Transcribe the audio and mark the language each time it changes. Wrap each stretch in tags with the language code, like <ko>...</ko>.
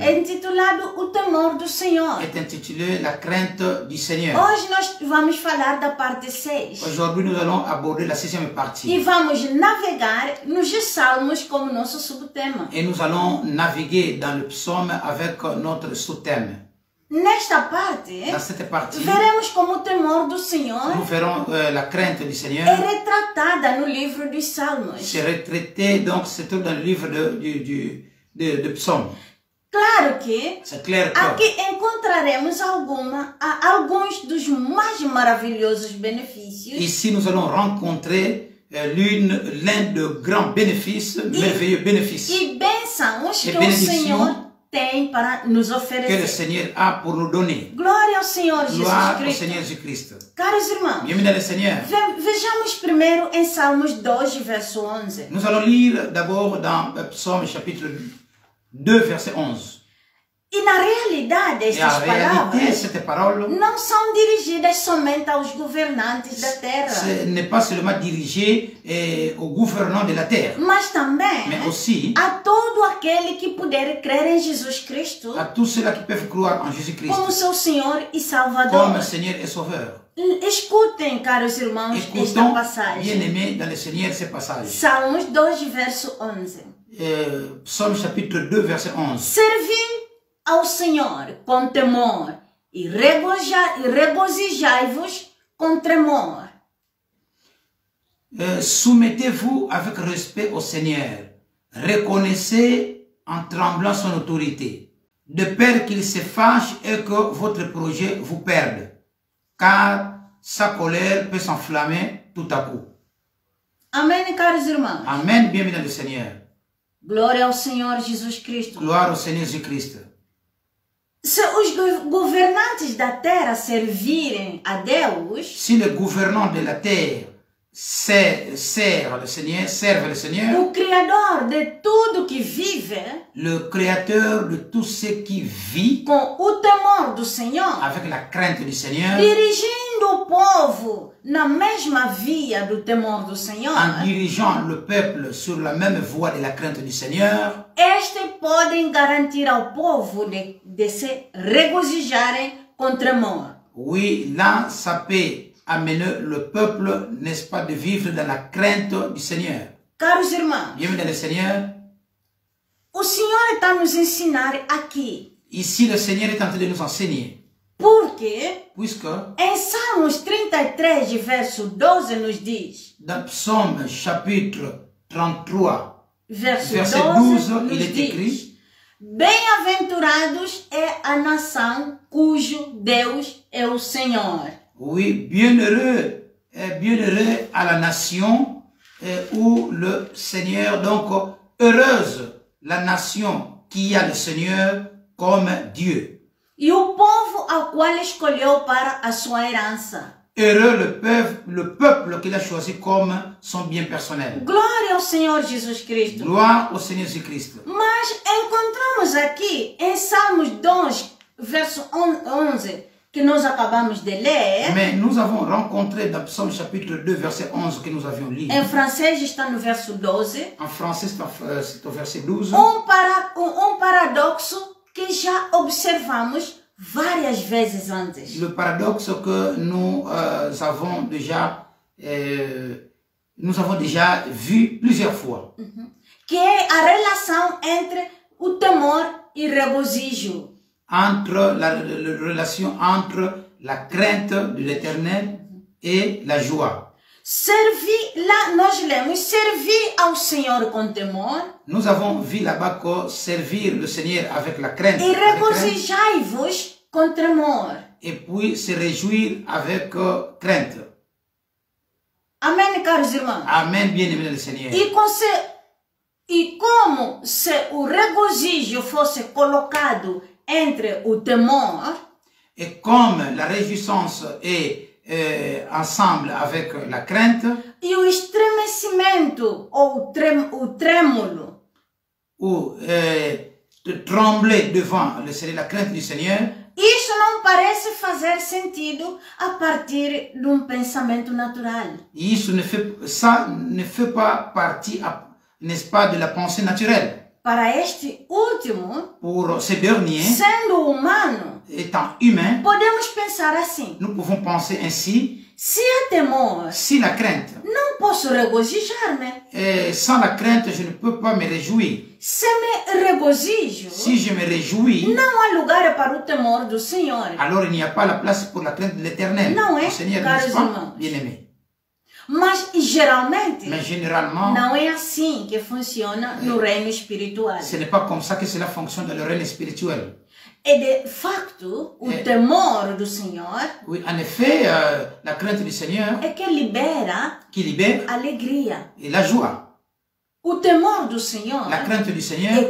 <pt>é intitulado O Temor do Senhor.</pt> <fr>est intitulé La crainte du Seigneur.</fr> <pt>Hoje nós vamos falar da parte 6.</pt> <fr>Aujourd'hui, nous allons aborder la 6e partie.</fr> <pt>E vamos navegar nos Salmos como nosso subtema.</pt> <fr>Et nous allons naviguer dans le psaume avec notre sous-thème.</fr> <pt>Nesta parte,</pt> <fr>Dans cette partie,</fr> <pt>veremos como o temor do Senhor</pt> <fr>nous verrons la crainte du Seigneur.</fr> <pt>é retratada no livro dos Salmos.</pt> <fr>C'est retraité, donc c'est tout dans le livre de psaume.</fr> <pt>Claro que</pt> <fr>C'est clair que</fr> <pt>aqui encontraremos alguns dos mais maravilhosos benefícios</pt> <fr>ici nous allons rencontrer l'un de grands bénéfices, merveilleux bénéfices</fr> <pt>e bênçãos E que o benedição Senhor tem para nos</pt> <fr>que le</fr> <pt>oferecer.</pt> <fr>Seigneur a pour nous donner.</fr> <pt>Glória ao Senhor Jesus</pt> <fr>Gloire au</fr> <pt>Cristo.</pt> <fr>Seigneur Jésus-Christ.</fr> <pt>Caros irmãos,</pt> <fr>Bienvenue dans le Seigneur.</fr> <pt>vejamos primeiro em Salmos 2, verso 11.</pt> <fr>Nous allons lire d'abord dans Psaume chapitre 2, verset 11.</fr> <pt>E na realidade,</pt> <fr>Et en</fr> <pt>estas</pt> <fr>réalité,</fr> <pt>palavras</pt> <fr>cette parole</fr> <pt>não são dirigidas somente aos governantes da terra,</pt> <fr>ce n'est pas seulement dirigé aux gouvernants de la terre,</fr> <pt>mas também</pt> <fr>mais aussi</fr> <pt>a todo aquele que puder crer em Jesus Cristo</pt> <fr>à tous ceux-là qui peuvent croire en Jésus-Christ</fr> <pt>como seu Senhor e Salvador.</pt> <fr>comme Seigneur et Sauveur.</fr> <pt>Escutem, caros irmãos, esta</pt> <fr>Écoutons,</fr> <pt>passagem.</pt> <fr>bien-aimés, dans le Seigneur, ces passages.</fr> <pt>Salmos 2, verso 11.</pt> <fr>Psaume chapitre 2, verset 11.</fr> <pt>Servi ao Senhor com temor e regozijai-vos com tremor.</pt> <fr>Soumettez-vous avec respect au Seigneur. Reconnaissez en tremblant son autorité, de peur qu'il se fâche et que votre projet vous perde, car sa colère peut s'enflammer tout à coup.</fr> <pt>Amém, caros irmãos.</pt> <fr>Amen, bienvenue dans le Seigneur.</fr> <pt>Glória ao Senhor Jesus Cristo.</pt> <fr>Gloire au Seigneur Jésus-Christ.</fr> <pt>Se os governantes da terra servirem a Deus,</pt> <fr>Si les gouvernants de la terre servent le Seigneur,</fr> <pt>o Criador de tudo que vive,</pt> <fr>le Créateur de tout ce qui vit,</fr> <pt>com o temor do Senhor,</pt> <fr>avec la crainte du Seigneur,</fr> <pt>dirigindo o povo na mesma via do temor do Senhor,</pt> <fr>en dirigeant le peuple sur la même voie de la crainte du Seigneur,</fr> <pt>estes podem garantir ao povo de se regozijarem com tremor.</pt> <fr>oui, là, ça peut amener le peuple, n'est-ce pas, de vivre dans la crainte du Seigneur.</fr> <pt>Caros irmãos,</pt> <fr>Bienvenue dans le Seigneur.</fr> <pt>o Senhor está nos ensinar aqui,</pt> <fr>Ici, le Seigneur est en train de nous enseigner,</fr> <pt>porque</pt> <fr>puisque</fr> <pt>em Salmos 33, verso 12, nos diz,</pt> <fr>dans Psaume chapitre 33,</fr> <pt>verso verset 12, nos</pt> <fr>il est écrit:</fr> <pt>diz, bem-aventurados é a nação cujo Deus é o Senhor.</pt> <fr>oui, bienheureux à la nation où le Seigneur, donc heureuse la nation qui a le Seigneur comme Dieu.</fr> <pt>E o povo ao qual escolheu para a sua herança.</pt> <fr>Heureux le peuple qu'il a choisi comme son bien personnel.</fr> <pt>Glória ao Senhor Jesus Cristo.</pt> <fr>Gloire au Seigneur Jésus-Christ.</fr> <pt>Mas encontramos aqui em Salmos 2, verso 11, que nós acabamos de ler.</pt> <fr>Mais nous avons rencontré dans Psaume chapitre 2, verset 11 que nous avions lu.</fr> <pt>Em francês está no verso 12.</pt> <fr>En français, c'est au verset 12.</fr> <pt>Paradoxo que já observamos várias vezes antes.</pt> <fr>Le paradoxe que nous avons déjà vu plusieurs fois.</fr> <pt>Que é a relação entre o temor e regozijo.</pt> <fr>Entre la relation entre la crainte de l'Éternel et la joie.</fr> <pt>Lá nós lemos, servir ao Senhor com temor.</pt> <fr>Nous avons vu là-bas que servir le Seigneur avec la crainte.</fr> <pt>E regozijai-vos com tremor.</pt> <fr>Et puis se réjouir avec crainte.</fr> <pt>Amém, caros irmãos.</pt> <fr>Amen, bien-aimé dans le Seigneur.</fr> <pt>E como se o regozijo fosse colocado entre o temor,</pt> <fr>et comme la réjouissance est ensemble avec la crainte,</fr> <pt>e o estremecimento ou o trêmulo,</pt> <fr>ou de trembler devant le Seigneur, la crainte du Seigneur,</fr> <pt>isso não parece fazer sentido a partir de um pensamento natural.</pt> <fr>Ça ne fait pas partie, n'est-ce pas, de la pensée naturelle.</fr> <pt>Para este último,</pt> <fr>Pour ces derniers,</fr> <pt>sendo humano,</pt> <fr>étant humains,</fr> <pt>podemos pensar assim:</pt> <fr>nous pouvons penser ainsi:</fr> <pt>se há temor,</pt> <fr>si la crainte,</fr> <pt>não posso regozijar-me.</pt> <fr>sans la crainte, je ne peux pas me réjouir.</fr> <pt>Se me regozijo,</pt> <fr>Si je me réjouis,</fr> <pt>não há lugar para o temor do Senhor.</pt> <fr>alors il n'y a pas la place pour la crainte de l'Éternel. Non, hein, Le Seigneur,</fr> <pt>caros</pt> <fr>n'est-ce pas,</fr> <pt>irmãos?</pt> <fr>bien-aimé?</fr> <pt>Mas geralmente</pt> <fr>Mais généralement,</fr> <pt>não é assim que funciona no reino espiritual.</pt> <fr>ce n'est pas comme ça que cela fonctionne dans le règne spirituel.</fr> <pt>E de facto, o temor do Senhor</pt> <fr>Oui, en effet, la crainte du Seigneur</fr> <pt>é que libera</pt> <fr>qui libère</fr> <pt>alegria.</pt> <fr>et la joie.</fr> <pt>O temor do Senhor</pt> <fr>La crainte du</fr> <pt>é</pt> <fr>Seigneur</fr>